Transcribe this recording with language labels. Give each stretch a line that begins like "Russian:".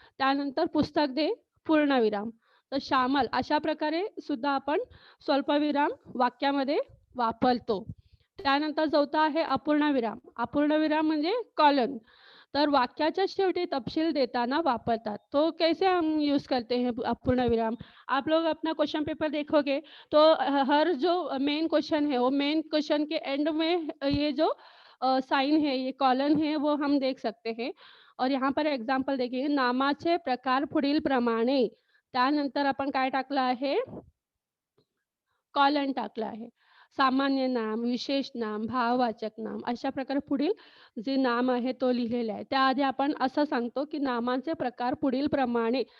Marathi: त्यानंतर पुस्तक दे, पूर्णविराम. तर श्यामल अशा प्रकारे सुद्धा आपण स्वल्पविराम वाक्यामध्ये वापरतो. त्यानंतर चौथा आहे अपूर्णविराम. अपूर्णविराम म्हणजे कॉलन. तर वाक्याच्या शेवटी तपशील देताना वापरतात.
Hindi: तो कैसे हम यूज़ करते हैं अपूर्ण विराम? आप लोग अपना क्वेश्चन पेपर देखोगे तो हर जो मेन क्वेश्चन है वो मेन क्वेश्चन के एंड में ये जो साइन है, ये कॉलन है वो हम देख सकते हैं. और यहाँ पर एग्जांपल देखिए,
Marathi: नामाचे प्रकार पुढीलप्रमाणे. त्यानंतर आपण काय टाकलं आहे? कॉलन टाकलं आहे. सामान्य नाम, विशेष नाम, भाववाचक नाम अशा प्रकारे पुढील जे नाम आहे तो लिहिलेला आहे. त्याआधी आपण असं सांगतो, की नामाचे प्रकार पुढीलप्रमाणे.